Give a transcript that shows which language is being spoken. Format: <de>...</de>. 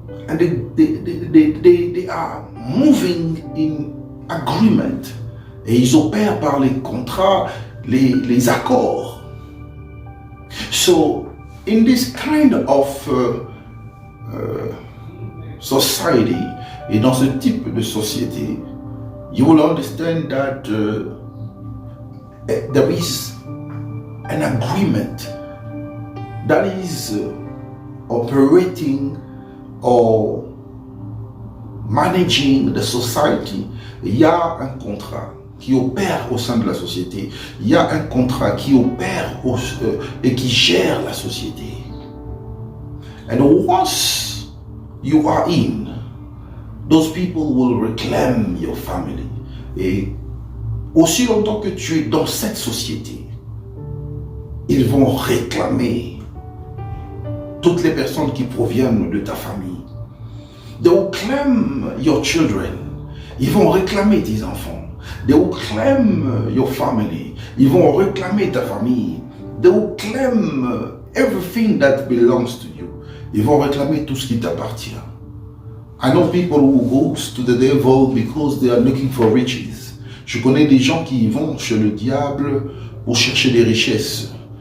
<en>And they are moving in agreement.</en> <fr>Et ils opèrent par les contrats, les accords.</fr> <en>So, in this kind of society,</en> <fr>et dans ce type de société,</fr> <en>you will understand that there is an agreement that is operating or managing the society.</en> <fr>Il y a un contrat qui opère au sein de la société. Il y a un contrat qui opère et qui gère la société.</fr> <en>And once you are in, those people will reclaim your family.</en> <fr>Et aussi longtemps que tu es dans cette société, ils vont réclamer toutes les personnes qui proviennent de ta famille.</fr> <en>They will claim your children.</en> <fr>Ils vont réclamer tes enfants.</fr> <en>They will claim your family.</en> <fr>Ils vont réclamer ta famille.</fr> <en>They will claim everything that belongs to you.</en> <fr>Ils vont réclamer tout ce qui t'appartient.</fr> <en>I know people who go to the devil because they are looking for riches.</en> <fr>Je connais des gens qui vont chez le diable pour chercher des richesses.</fr>